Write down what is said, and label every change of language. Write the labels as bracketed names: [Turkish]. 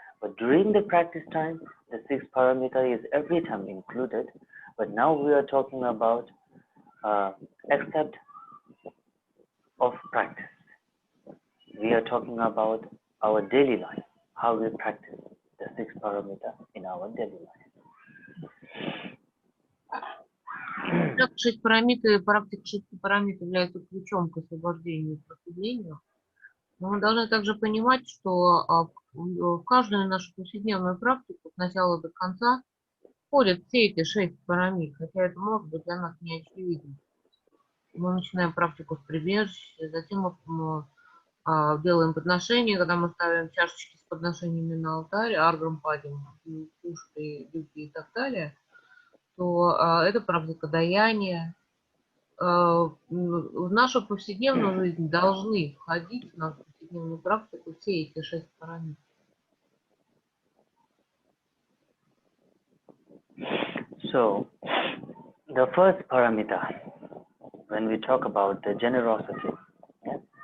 [English] But during the practice time, the six paramita is every time included. But now we are talking about except of practice. We are talking about our daily life, how we practice the six paramita in our daily life. [Russian] Так, 6 практик 6 параметров являются ключом к освобождению и просветлению. Но мы должны также понимать, что в каждую нашу повседневную практику с начала до конца входят все эти 6 парамит, хотя это может быть для нас не очевидно. Мы начинаем практику с прибежища, затем мы делаем подношения, когда мы ставим чашечки с подношениями на алтарь, аргам, падим, пушки, дюки и так далее, то это практика даяния. В нашу повседневную жизнь должны входить, в нашу повседневную практику, все эти 6 параметров. [English] So, the first paramita, when we talk about the generosity, yeah?